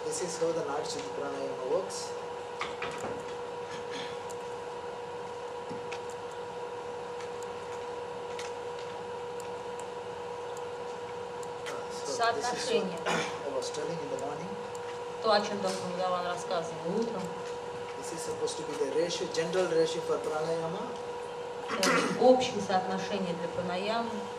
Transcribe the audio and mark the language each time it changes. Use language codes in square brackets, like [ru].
[en] This is how the Nadishiti Pranayama works. So this is what I was telling in the morning. [ru] То, о чем доктор Бхагаван рассказывал утром. [en] This is supposed to be the ratio, general ratio for pranayama. [ru] Общее соотношение для пранаямы.